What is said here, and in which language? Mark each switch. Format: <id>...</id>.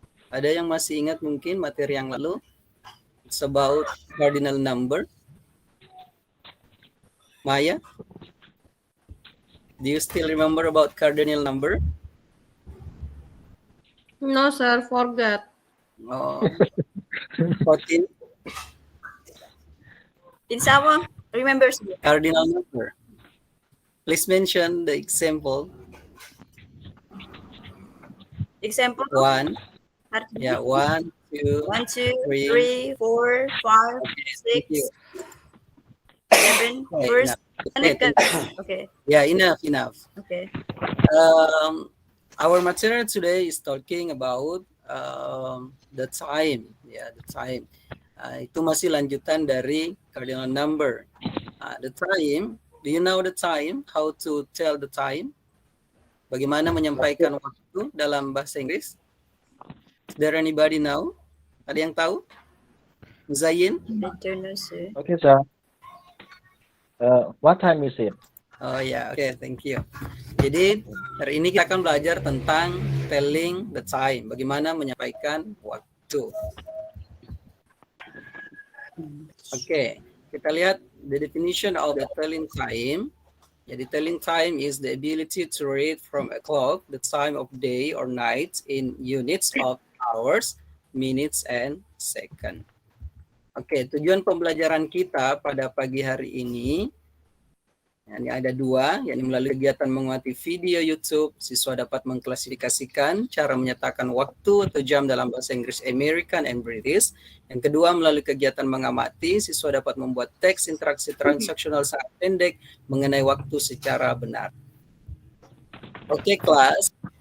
<id>Ada yang masih ingat mungkin materi yang lalu?</id> <en>It's about cardinal number. Maya? Do you still remember about cardinal number? No, sir, forgot. Oh. 14 Insama, remember, sir. cardinal number. Please mention the example. Example, 1, yeah, 1, 2, 1, 2, three. 3, 4, 5, thank you. 6, 7, Okay, first. Okay. Okay, Yeah, enough. okay. Our material today is talking about the time. Yeah, the time.</en> <id>Itu masih lanjutan dari cardinal number.</id> <en>The time. Do you know the time? How to tell the time?</en> <id>Bagaimana menyampaikan waktu dalam bahasa Inggris?</id> <en>Is there anybody know?</en> <id>Ada yang tahu?</id> <en>Zain? I don't know, sir. Okay, sir. What time is it?</en> <id>Oh ya, oke,</id> <en>thank you.</en> <id>Jadi hari ini kita akan belajar tentang</id> <en>telling the time,</en> <id>bagaimana menyampaikan waktu. Oke, kita lihat</id> <en>the definition of the telling time.</en> <id>Jadi</id> <en>telling time is the ability to read from a clock the time of day or night in units of hours, minutes, and second.</en> <id>Oke, tujuan pembelajaran kita pada pagi hari ini ada dua, yakni melalui kegiatan mengamati video YouTube, siswa dapat mengklasifikasikan cara menyatakan waktu atau jam dalam bahasa Inggris</id> <en>American and British.</en> <id>Yang kedua, melalui kegiatan mengamati, siswa dapat membuat teks interaksi transaksional sangat pendek mengenai waktu secara benar. Oke, kelas.</id>